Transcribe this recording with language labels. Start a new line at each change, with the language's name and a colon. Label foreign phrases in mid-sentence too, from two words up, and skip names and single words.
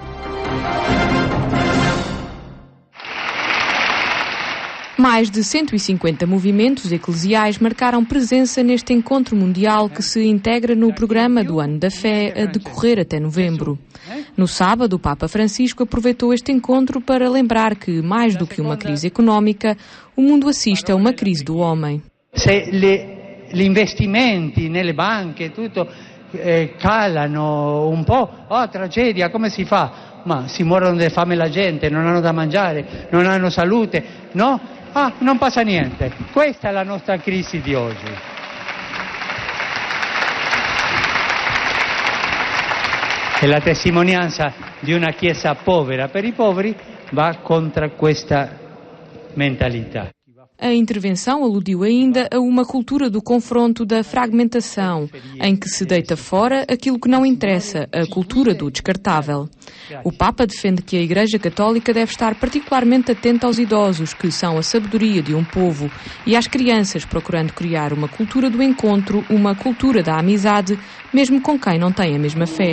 Portuguese: Mais de 150 movimentos eclesiais marcaram presença neste encontro mundial que se integra no programa do Ano da Fé a decorrer até novembro. No sábado, o Papa Francisco aproveitou este encontro para lembrar que, mais do que uma crise económica, o mundo assiste a uma crise do homem.
Italian: Se gli investimenti nelle banche tutto calano un po', tragedia, come si fa? Ma si muoiono di fame la gente, non hanno da mangiare, non hanno salute, no? Non passa niente. Questa è la nostra crisi di oggi. E la testimonianza di una Chiesa povera per i poveri va contro questa mentalità.
Portuguese: A intervenção aludiu ainda a uma cultura do confronto, da fragmentação, em que se deita fora aquilo que não interessa, a cultura do descartável. O Papa defende que a Igreja Católica deve estar particularmente atenta aos idosos, que são a sabedoria de um povo, e às crianças, procurando criar uma cultura do encontro, uma cultura da amizade, mesmo com quem não tem a mesma fé.